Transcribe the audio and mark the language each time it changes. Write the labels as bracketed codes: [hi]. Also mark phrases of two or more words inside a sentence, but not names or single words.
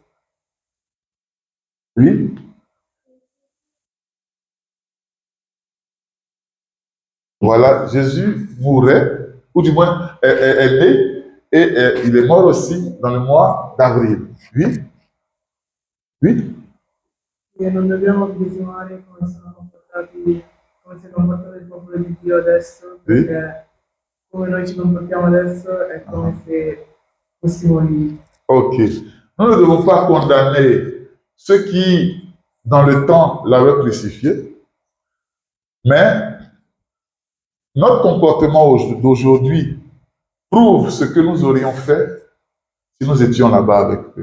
[fr] Oui? Voilà, Jésus mourait, ou du moins est né, et il est mort aussi dans le mois d'avril. Oui? Oui? [it] E non dobbiamo biasimare come sono comportati, come si è comportato il popolo di Dio adesso, perché come noi ci comportiamo adesso è come se fossimo lì. [fr] Ok. Nous ne devons pas condamner ceux qui, dans le temps, l'avaient crucifié, mais notre comportement d'aujourd'hui prouve ce que nous aurions fait si nous étions là-bas avec eux.